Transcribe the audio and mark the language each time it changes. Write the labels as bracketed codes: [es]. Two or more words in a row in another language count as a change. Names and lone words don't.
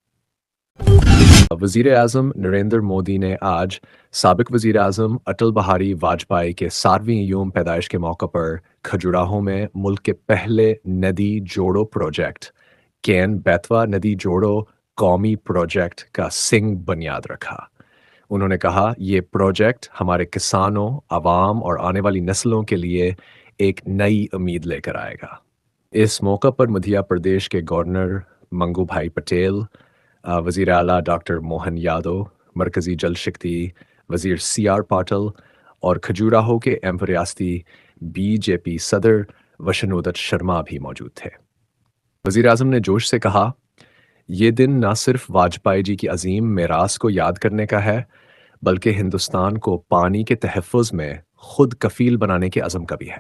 [ur] وزیر اعظم نریندر مودی نے آج سابق وزیر اعظم اٹل بہاری واجپئی کے 60ویں یوم پیدائش کے موقع پر کھجوراہو میں ملک کے پہلے ندی جوڑو پروجیکٹ کین بیتوا ندی جوڑو قومی پروجیکٹ کا سنگ بنیاد رکھا۔ انہوں نے کہا، یہ پروجیکٹ ہمارے کسانوں، عوام اور آنے والی نسلوں کے لیے ایک نئی امید لے کر آئے گا۔ اس موقع پر مدھیہ پردیش کے گورنر منگو بھائی پٹیل، وزیر اعلیٰ ڈاکٹر موہن یادو، مرکزی جل شکتی وزیر سی آر پاٹل اور کھجوراہو کے ایم ریاستی بی جے پی صدر وشنودت شرما بھی موجود تھے۔ وزیر اعظم نے جوش سے کہا، یہ دن نہ صرف واجپئی جی کی عظیم میراث کو یاد کرنے کا ہے، بلکہ ہندوستان کو پانی کے تحفظ میں خود کفیل بنانے کے عزم کا بھی ہے۔